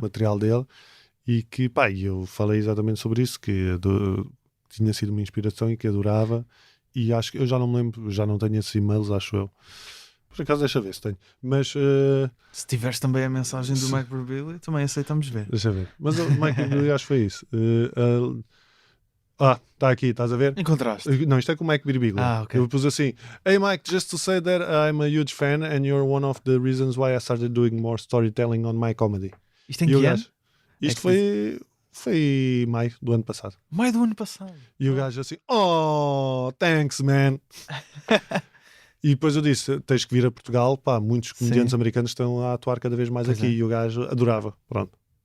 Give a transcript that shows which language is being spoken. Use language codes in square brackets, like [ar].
[pt] material dele, e que, pá, eu falei exatamente sobre isso, que tinha sido uma inspiração e que adorava, e acho que eu já não me lembro, já não tenho esses e-mails, acho eu. Por acaso deixa ver se tenho, mas Se tiveres também a mensagem do Mike Birbiglia, também aceitamos ver. deixa ver, mas o Mike Birbiglia acho que foi isso. Está aqui, estás a ver? Encontraste? Não, isto é com o Mike Birbiglia. Ok. Eu pus assim: [en] Hey Mike, just to say that I'm a huge fan and you're one of the reasons why I started doing more storytelling on my comedy. [pt] Isto em que ano? Isto foi maio do ano passado. Maio do ano passado. E o gajo assim: [en] Oh, thanks man. [pt] E depois eu disse: tens que vir a Portugal, pá, muitos comediantes americanos estão a atuar cada vez mais Pois aqui. é. E o gajo adorava, pronto.